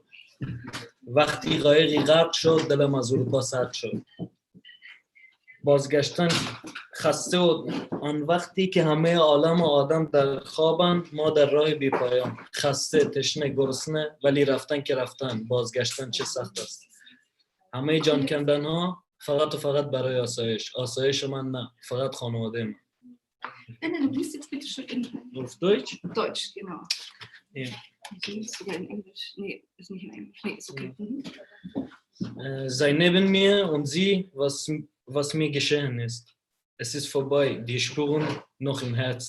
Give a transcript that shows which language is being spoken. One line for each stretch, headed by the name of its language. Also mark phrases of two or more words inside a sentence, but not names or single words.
Persian: وقتی قایقی غرق شد دلم از اروپا سرد شد بازگشتن خسته و آن وقتی که همه عالم و آدم در خوابن ما در راه بی پایان خسته تشنه گرسنه ولی رفتن که رفتن بازگشتن چه سخت است همه جان کندن ها فقط و فقط برای آسایش من نه فقط خانواده من
German: Nein, du liest jetzt bitte schön in auf Deutsch? Deutsch, genau. Ja. Du liest sogar in Englisch. Nee, ist nicht in Englisch. Nee, ist okay. Sei neben mir und sieh, was mir geschehen ist. Es ist vorbei, die Spuren noch im Herzen.